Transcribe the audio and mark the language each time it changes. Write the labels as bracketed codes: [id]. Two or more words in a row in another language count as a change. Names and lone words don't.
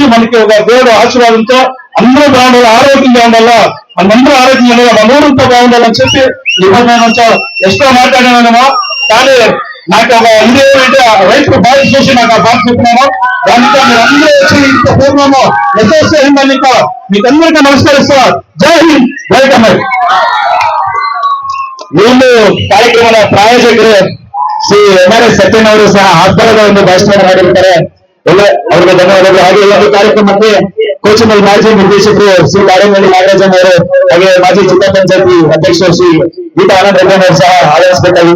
[te] మంచి మనకి ఒక దేవుడు ఆశీర్వాదంతో అందరూ బాగుండాలి, ఆరోగ్యంగా ఉండాలా, మనందరూ ఆరోగ్యంగా ఉండాలి, మన ఊరంతా బాగుండాలి అని చెప్పి ఇప్పుడు నేను ఎక్స్ట్రా మాట్లాడాను. కానీ నాకు ఒక ఇది ఏమంటే రైతు బాధ చూసి నాకు ఆ బాధ చెప్పినాను. దాంతో మీరు అందరూ వచ్చి ఇంత పూర్వము ఎస్ఎస్ఎంని మీకు అందరికీ నమస్కరిస్తా. [hi] जय हिंद, వెల్కమ్. [kn] వీళ్ళు ಕಾರ್ಯಕ್ರಮದ ಪ್ರಾಯೋಜಕರು ಶ್ರೀ MRS ಸತ್ಯನ್ ಅವರು ಸಹ ಆಸ್ಪದದ ಒಂದು ಭಾಷಣ ಮಾಡಿರ್ತಾರೆ. ಎಲ್ಲ ಅವರಿಗೆ ಧನ್ಯವಾದಗಳು. ಹಾಗೆ ಈ ಒಂದು ಕಾರ್ಯಕ್ರಮಕ್ಕೆ ಕೋಚಿಮಲ್ ಮಾಜಿ ನಿರ್ದೇಶಕರು ಶ್ರೀ ಕಾರಂಗಳ್ಳಿ ನಾಗರಾಜನ್ ಅವರು, ಹಾಗೆ ಮಾಜಿ ಜಿಲ್ಲಾ ಪಂಚಾಯತಿ ಅಧ್ಯಕ್ಷರು ಶ್ರೀ ಗೀತಾ ಆನಂದ್ ರೆಡ್ಡಿ ಅವರು ಸಹ ಆಗಮಿಸಬೇಕಾಗಿತ್ತು.